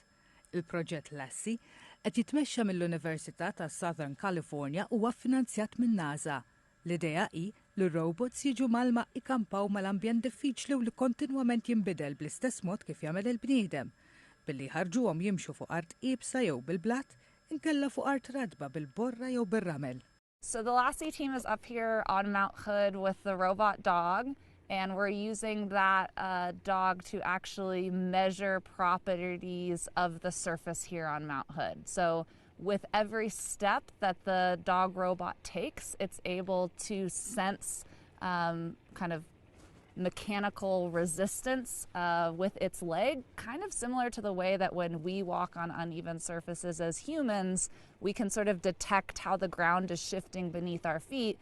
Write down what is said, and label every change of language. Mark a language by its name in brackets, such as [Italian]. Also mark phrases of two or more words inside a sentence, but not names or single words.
[Maltese] Il-proġett Lassie qed jitmexxa mill-Università ta' Southern California huwa ffinanzjat minn NASA. L-idea hi li r-robots jiġu malma ikampaw mal-ambjent diffiċli u li kontinwament jinbidel bl-istess mod kif jagħmel il-bniedem, billi ħarġuhom jimxu fuq art qiebsa jew bil-blatt, inkella fuq art radba bil-borra jew bir-ramel. [English] So the Lassie team is up here on Mount Hood with the robot dog, and we're using that dog to actually measure properties of the surface here on Mount Hood. So with every step that the dog robot takes, it's able to sense kind of mechanical resistance with its leg, kind of similar to the way that when we walk on uneven surfaces as humans, we can sort of detect how the ground is shifting beneath our feet.